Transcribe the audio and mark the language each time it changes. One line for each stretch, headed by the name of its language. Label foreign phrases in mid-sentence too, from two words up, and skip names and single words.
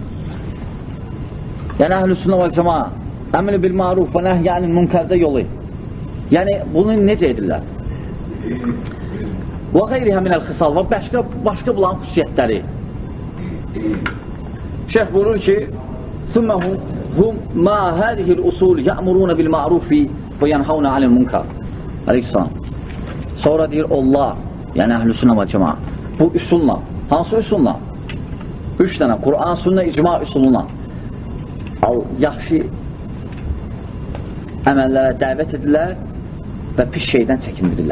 Azerbaijani: Yəni əhl-i sünnə vəl-cəmaə
Arabic: أمر بالمعروف ونهي عن المنكر
Azerbaijani: yolu. Yəni bunu necə edirlər? Və
Arabic: غيرها من الخصال
Azerbaijani: və başqa bulan xüsusiyyətləri. Şeyh buyurur ki,
Arabic: ثُمَّهُمْ مَا هَذِهِ الْأُصُولِ يَأْمُرُونَ بِالْمَعْرُوفِ وَيَنْهَوْنَ عَنِ الْمُنْكَرِ.
Azerbaijani: Əleyhisselam. Sonra deyir, onlar, yəni əhl-i sünnə və cəmaət, bu üsulla, hansı üsulla? 3 dənə, Qur'an, sünnə, icma üsuluna yaxşı əməllərə dəvət edirlər və pis şeydən çəkindirirlər.